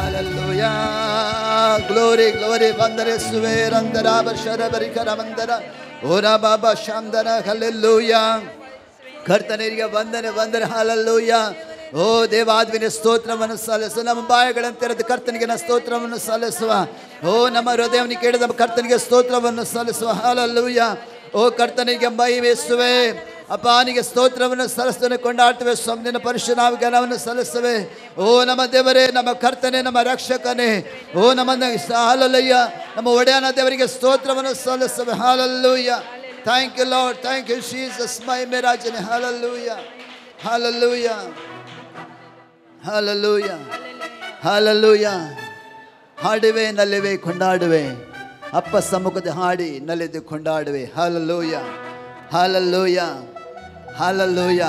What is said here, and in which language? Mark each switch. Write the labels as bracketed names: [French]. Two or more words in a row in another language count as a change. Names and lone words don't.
[English] Hallelujah. Glory, glory. Vandare suverandara bashara barikara vandara. Ora baba shandara. [Kannada] Hallelujah. ಕರ್ತನಿಗೆ ವಂದನೆ ವಂದನೆ. ಹಾಲೆಲೂಯಾ. ಓ ದೇವಾದ್ವಿನ ಸ್ತೋತ್ರವನ್ನು ಸಲ್ಲಿಸುವ. ನಮ್ಮ ಬಾಯಿಗಳನ್ನು ತೆರೆದು ಕರ್ತನಿಗೆ ಸ್ತೋತ್ರವನ್ನು ಸಲ್ಲಿಸುವ. ಓ ನಮ್ಮ ಹೃದಯವನ್ನು ಕೇಳಿದ ಕರ್ತನಿಗೆ ಸ್ತೋತ್ರವನ್ನು ಸಲ್ಲಿಸುವ. ಹಾಲೆಲೂಯಾ. ಓ ಕರ್ತನಿಗೆ ಮಹಿಮೆಸುವೆ. ಅಪ್ಪನಿಗೆ ಸ್ತೋತ್ರವನ್ನು ಸಲ್ಲಿಸುತ್ತೇನೆ, ಕೊಂಡಾಡ್ತೇವೆ. ಸ್ವಾಮಿನ ಪರಿಶುದ್ಧ ಜ್ಞಾನವನ್ನು ಸಲ್ಲಿಸುವೆ. ಓ ನಮ್ಮ ದೇವರೇ, ನಮ್ಮ ಕರ್ತನೆ, ನಮ್ಮ ರಕ್ಷಕನೇ, ಓ ನಮ್ಮ ಹಾಲೆಲೂಯಾ, ನಮ್ಮ ಒಡೆಯನ ದೇವರಿಗೆ ಸ್ತೋತ್ರವನ್ನು ಸಲ್ಲಿಸುವೆ. ಹಾಲೆಲೂಯಾ. [English] Thank you, Lord. Thank you, Jesus. [Kannada] ಮಹಿಮೆ ರಾಜನೇ. Hallelujah. [English] Hallelujah. Hallelujah. [Kannada] Hallelujah. ಹಾಡುವೆ, ನಲಿವೆ, ಕೊಂಡಾಡುವೆ. ಅಪ್ಪ ಸಮ್ಮುಖದ ಹಾಡಿ ನಲಿದು ಕೊಂಡಾಡುವೆ. Hallelujah. [English] Hallelujah. Hallelujah.